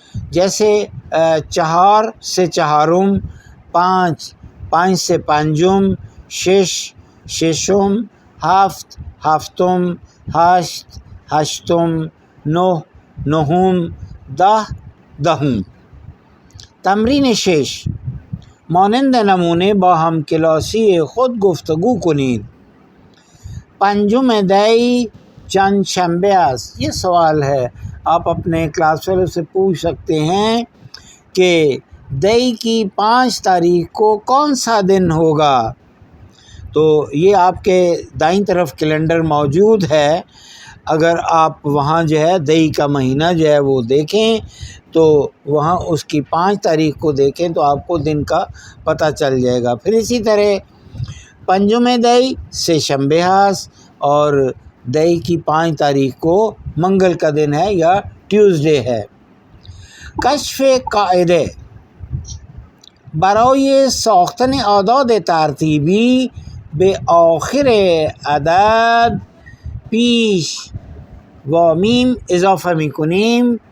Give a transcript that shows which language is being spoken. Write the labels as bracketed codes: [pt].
[ur] جیسے 4 سے چہارم، 5 سے پانجم، 6 ششم، 7 ہفتم، 8 ہشتم، 9 نہم، 10 دهم. [fa] تمرین 6، مانند نمونه با هم کلاسی خود گفتگو کنید. پنجم دی چند شنبه است. [ur] یہ سوال ہے، آپ اپنے کلاس فیلو سے پوچھ سکتے ہیں کہ دی کی 5 تاریخ کو کون سا دن ہوگا. تو یہ آپ کے دائیں طرف کیلنڈر موجود ہے، اگر آپ وہاں جو ہے دی کا مہینہ جو ہے وہ دیکھیں تو وہاں اس کی 5 تاریخ کو دیکھیں تو آپ کو دن کا پتہ چل جائے گا. پھر اسی طرح پنجم دی سے شنبے ہاس، اور دی کی 5 تاریخ کو منگل کا دن ہے یا ٹیوزڈے ہے. [fa] کشف قاعده برای ساختن اعداد ترتیبی به آخر عدد پیش و میم اضافه میکنیم.